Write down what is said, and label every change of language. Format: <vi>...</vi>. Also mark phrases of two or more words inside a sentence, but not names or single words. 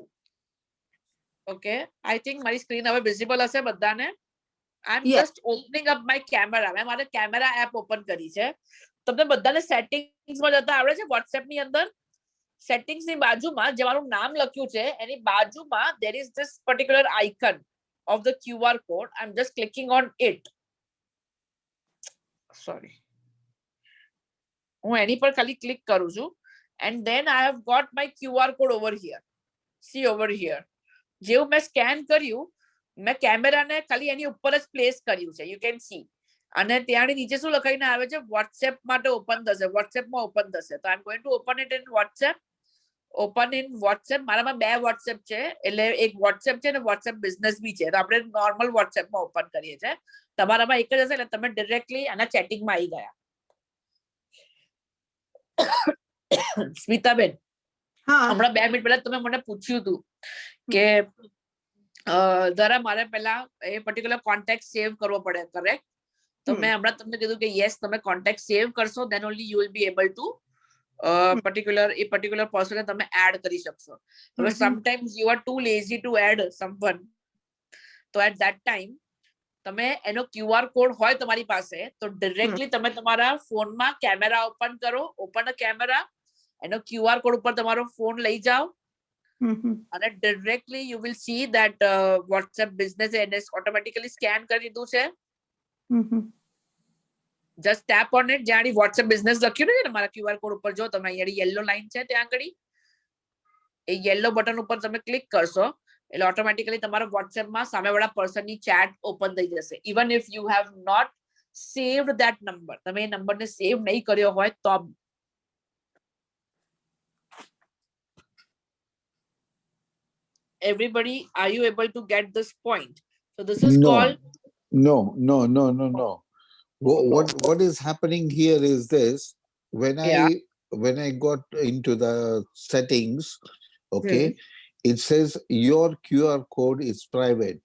<en>Okay, I think</en> <gu>મારી સ્ક્રીન હવે વિઝિબલ હશે બધાને.</gu> <en>I am just opening up my camera.</en> <gu>મેં મારે</gu> <en>camera app open</en> <gu>કરી છે. તમને બધાને સેટિંગ્સમાં જતા આવડે છે? WhatsApp ની અંદર સેટિંગ્સ ની બાજુમાં જે મારું નામ લખ્યું છે એની બાજુમાં</gu> <en>there is this particular icon of the QR code. I'm just clicking on it. Sorry, હું એની પર ખાલી ક્લિક કરું છું and then I have got my QR code over here. See over here.</en> <gu>જેવું મેં સ્કેન કર્યું, મેં કેમેરાને ખાલી એની ઉપર જ પ્લેસ કર્યું છે.</gu> <en>You can see.</en> <gu>અને ત્યાંની નીચે શું લખાઈને આવે છે? WhatsApp માટે ઓપન થશે, WhatsApp માં ઓપન થશે.</gu> <en>તો I'm going to open it in WhatsApp. open in WhatsApp.</en> <gu>મારામાં બે WhatsApp છે, એટલે એક WhatsApp છે અને WhatsApp બિઝનેસ બી છે. તો આપણે નોર્મલ WhatsApp માં ઓપન કરીએ છીએ. તમારામાં એક જ હશે એટલે તમે ડિરેક્ટલી આના ચેટિંગમાં આવી ગયા. સ્મિતાબેન, હમણાં 2 મિનિટ પહેલા તમે મને પૂછ્યું હતું કે જરા મારે પહેલા એ</gu> <en>particular contact save</en> <gu>કરવો પડે, કરેક્ટ? તો મેં હમણાં તમને કીધું કે યસ, તમે</gu> <en>contact save</en> <gu>કરશો</gu> <en>then only you will be able to particular person</en> <gu>તમે એડ કરી શકશો. હવે</gu> <en>sometimes you are too lazy to add someone,</en> <gu>તો</gu> <en>at that time</en> <gu>તમે એનો</gu> <en>QR code</en> <gu>હોય તમારી પાસે તો ડિરેક્ટલી તમે તમારા ફોનમાં કેમેરા ઓપન કરો,</gu> <en>open a camera,</en> <gu>એનો</gu> <en>QR code</en> <gu>ઉપર તમારો ફોન લઈ જાઓ અને ડિરેક્ટલી</gu> <en>you will see that</en> <gu>WhatsApp બિઝનેસ એને ઓટોમેટિકલી સ્કેન કરી દીધું છે.</gu> <en>just tap on it.</en> <gu>જ્યાં WhatsApp બિઝનેસ લખ્યું છે ને મારા</gu> <en>QR code</en> <gu>ઉપર, જો તમે અહીંયા</gu> <en>yellow line</en> <gu>છે ત્યાં આગળ એ</gu> <en>yellow button</en> <gu>ઉપર તમે ક્લિક કરશો એટલે ઓટોમેટિકલી તમારા WhatsApp માં સામેવાળા પર્સનની ચેટ ઓપન થઈ જશે.</gu> <en>even if you have not saved that number,</en> <gu>તમે એ નંબરને સેવ નહીં કર્યો હોય તો.</gu> <en>Everybody, are you able to get this point? So this is called No. What is happening here is this. When I got into the settings, okay, it says your QR code is private.</en>